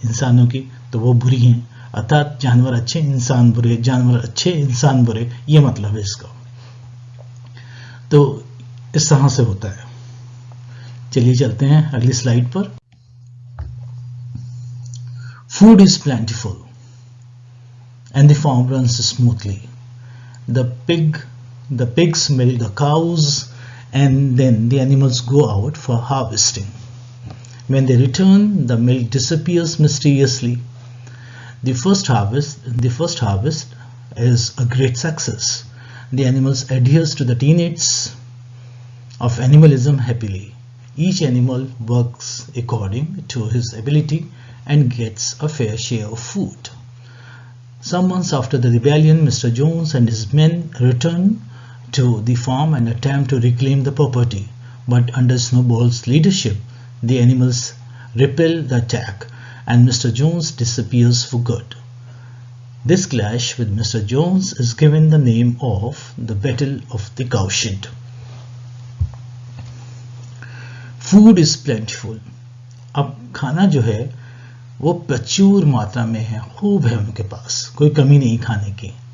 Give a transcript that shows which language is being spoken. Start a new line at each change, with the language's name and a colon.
Hindi: इंसानों की, तो वो बुरी हैं। अर्थात जानवर अच्छे, इंसान बुरे, जानवर अच्छे, इंसान बुरे, ये मतलब है इसका। तो इस तरह से होता है। चलिए चलते हैं अगली स्लाइड पर।
English: Food is plentiful and the farm runs smoothly. The pigs milk the cows, and then the animals go out for harvesting. When they return, the milk disappears mysteriously. The first harvest is a great success. The animals adheres to the tenets of animalism happily. Each animal works according to his ability and gets a fair share of food. Some months after the rebellion, Mr. Jones and his men return to the farm and attempt to reclaim the property. But under Snowball's leadership, the animals repel the attack and Mr. Jones disappears for good. This clash with Mr. Jones is given the name of the Battle of the Cowshed. Food is plentiful.
Hindi: अब खाना जो है वो प्रचुर मात्रा में है, खूब है उनके पास, कोई कमी नहीं खाने की।